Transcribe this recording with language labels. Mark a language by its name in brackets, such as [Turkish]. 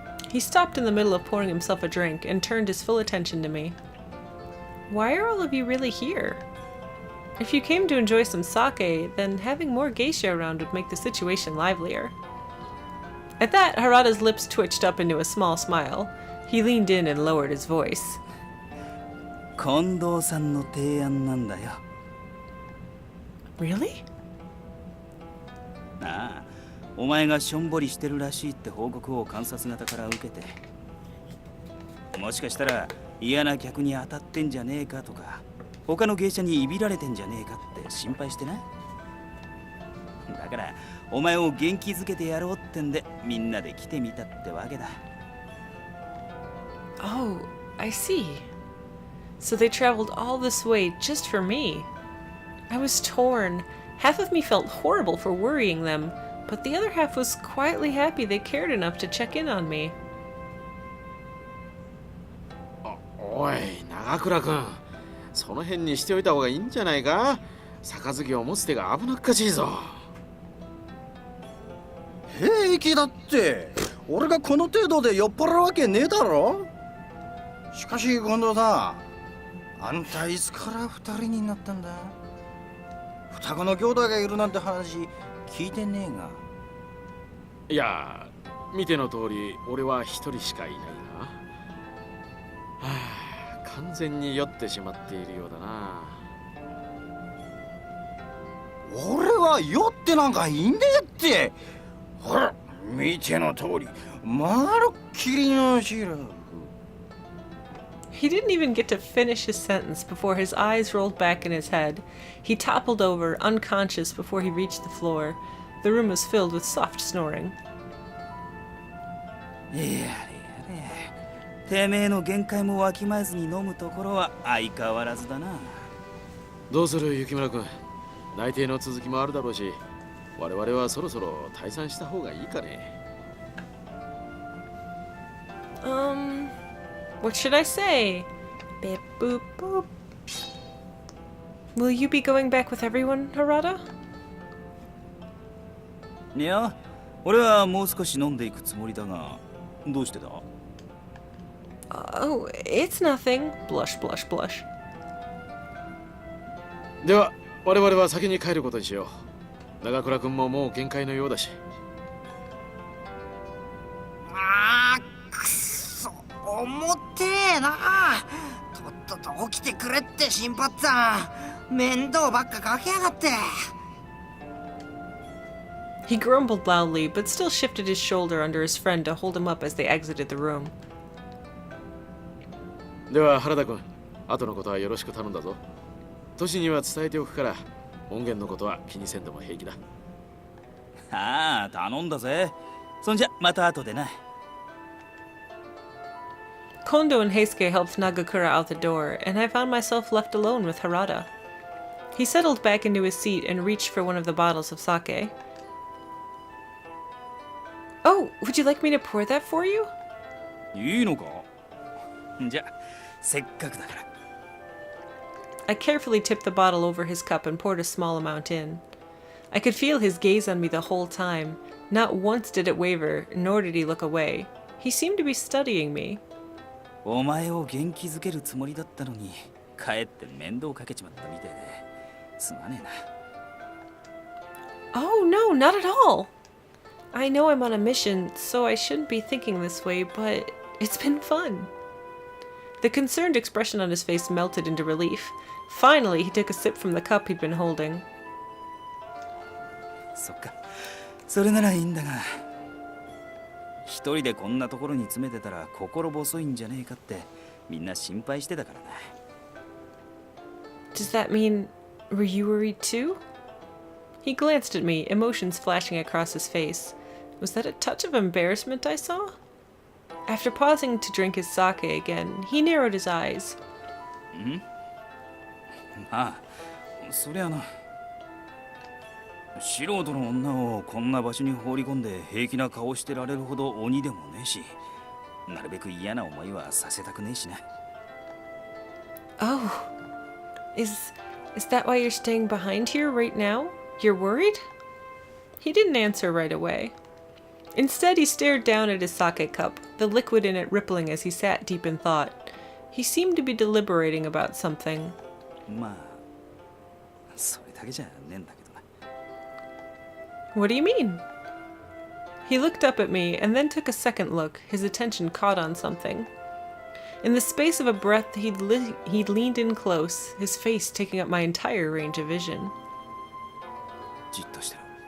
[English] He stopped in the middle of pouring himself a drink and turned his full attention to me. Why are all of you really here? If you came to enjoy some sake, then having more geisha around would make the situation livelier. At that, Harada's lips twitched up into a small smile. He leaned in and lowered his voice. [Japanese] 近藤さんの提案なんだよ。 [English] Really? [Japanese] ああ、お前がしょんぼりしてるらしいって報告を観察型から受けて、もしかしたら嫌な客に当たってんじゃねえかとか、他の芸者にいびられてんじゃねえかって心配してな。だからお前を元気づけてやろうってんでみんなで来てみたってわけだ。 [English] Oh, I see. So they traveled all this way just for me. I was torn. Half of me felt horrible for worrying them, but the other half was quietly happy they cared enough to check in on me. [Japanese] おい長倉君、その辺にしておいた方がいいんじゃないか。杯を持つ手が危なっかしいぞ。平気だって。俺がこの程度で酔っ払うわけねえだろ。しかし近藤さん、あんたいつから二人になったんだ。双子の兄弟がいるなんて話聞いてねえが。いや、見ての通り俺は一人しかいないな。はあ、完全に酔ってしまっているようだな。俺は酔ってなんかいねえって。ほら見ての通りまるっきりのシラフ。 [English] He didn't even get to finish his sentence before his eyes rolled back in his head. He toppled over, unconscious, before he reached the floor. The room was filled with soft snoring. [Japanese] やれやれ。てめえの限界もわきまえずに飲むところは相変わらずだな。どうする雪村君、内定の続きもあるだろうし、我々はそろそろ退散した方がいいかね。 [English] What should I say? Beep boop boop. Will you be going back with everyone, Harada? [Japanese] いや、俺はもう少し飲んでいくつもりだが、どうしてだ？ [English] Oh, it's nothing. Blush, blush, blush. [Japanese] では我々は先に帰ることにしよう。長倉君ももう限界のようだし。あーくっそ重てえな。とっとと起きてくれって新八さん、面倒ばっかかけやがって。 [English] He grumbled loudly, but still shifted his shoulder under his friend to hold him up as they exited the room. [Japanese] では原田君、後のことはよろしく頼んだぞ。トシには伝えておくから、音源のことは気にせんでも平気だ。ああ、頼んだぜ。そんじゃまた後でな。 [English] Kondo and Heisuke helped Nagakura out the door, and I found myself left alone with Harada. He settled back into his seat and reached for one of the bottles of sake. Oh, would you like me to pour that for you? [Japanese] いいのか？じゃ、せっかくだから。 [English] I carefully tipped the bottle over his cup and poured a small amount in. I could feel his gaze on me the whole time. Not once did it waver, nor did he look away. He seemed to be studying me. [Japanese] お前を元気づけるつもりだったのに、かえって面倒かけちまったみたいで、すまねえな。 [English] Oh, no, not at all. I know I'm on a mission, so I shouldn't be thinking this way, but it's been fun. The concerned expression on his face melted into relief. Finally, he took a sip from the cup he'd been holding. [Japanese] そっか、それならいいんだが、一人でこんなところに詰めてたら心細いんじゃねえかってみんな心配してたからな。 [English] Does that mean, were you worried too? He glanced at me, emotions flashing across his face. Was that a touch of embarrassment I saw? After pausing to drink his sake again, he narrowed his eyes. [Japanese] ああ、そりゃな。素人の女をこんな場所に放り込んで平気な顔してられるほど鬼でもねえし、なるべく嫌な思いはさせたくねえしな。 [English] Oh, is that why you're staying behind here right now? You're worried? He didn't answer right away. Instead, he stared down at his sake cup, the liquid in it rippling as he sat deep in thought. He seemed to be deliberating about something. [Japanese] まあ、それだけじゃねえんだけどな。 [English] What do you mean? He looked up at me and then took a second look, his attention caught on something. In the space of a breath, he'd leaned in close, his face taking up my entire range of vision. [Japanese] じっとしてろ。